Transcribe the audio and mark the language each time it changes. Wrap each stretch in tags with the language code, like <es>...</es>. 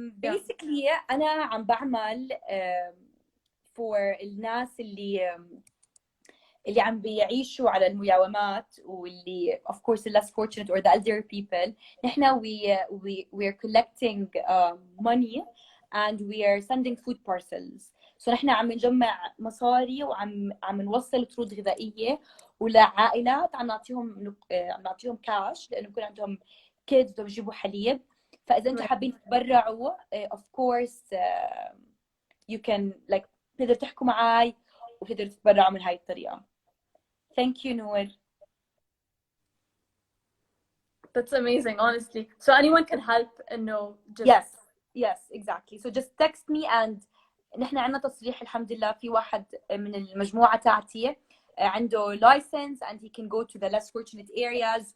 <ar>basically أنا عم بعمل for الناس اللي عم بيعيشوا على المياومات واللي</ar> <en>of course the less fortunate or the elder people. نحن we are collecting money and we are sending food parcels.</en> <ar>So نحن عم نجمع مصاري وعم نوصل طرود غذائية ولعائلات عم نعطيهم كاش لأنه بكون عندهم kids بدهم يجيبوا حليب. فإذا أنتم حابين تتبرعوا</ar> <en>of course you can like</en> <ar>تقدروا تحكوا معي وتقدروا تتبرعوا من هاي الطريقة.</ar> <en>Thank you, Noor. That's amazing, honestly. So anyone can help and know. Yes, exactly. So just text me and</en> <ar>نحن عندنا تصريح الحمد لله في واحد من المجموعة تاعتي عنده</ar> <en>license and he can go to the less fortunate areas.</en>